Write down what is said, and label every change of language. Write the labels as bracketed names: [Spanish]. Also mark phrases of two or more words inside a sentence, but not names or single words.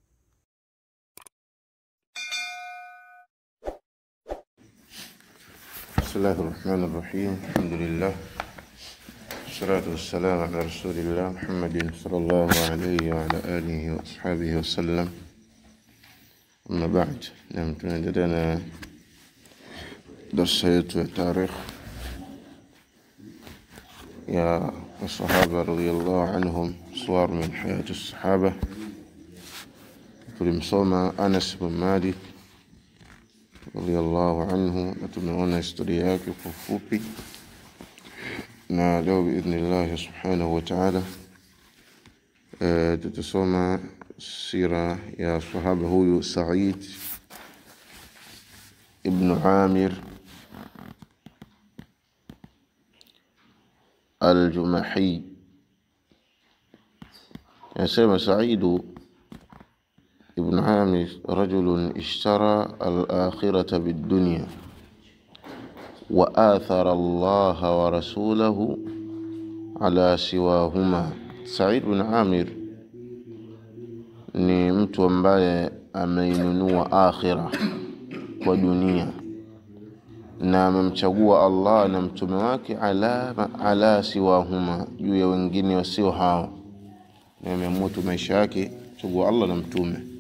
[Arabic] Bismillahirrahmanirrahim. Alhamdulillah. والصلاة والسلام على رسول الله محمد صلى الله عليه وعلى آله وأصحابه وسلم. أما بعد. [Swahili] Tunaendelea na darasa yetu ya tarikh [Arabic] يا الصحابة رضي الله عنهم صور من حياة الصحابة. [Swahili] tulimsoma Anas bin Malik [Arabic] رضي الله عنه [Swahili] na tumeona historia yake kwa ufupi, na leo [Arabic] بإذن الله سبحانه وتعالى [Swahili] tutasoma sira ya sahaba huyu Sa'id ibn Amir الجمحي. [Arabic] يسمى سعيد ابن عامر رجل اشترى الآخرة بالدنيا وآثر الله ورسوله على سواهما. [Swahili] سعيد بن عامر ni mtu ambaye ameinunua akhira kwa dunia na amemchagua Allah na mtume wake [Arabic] على سواهما, [Swahili] juu ya wengine wasio hao, na ameamua maisha yake chagua Allah na mtume.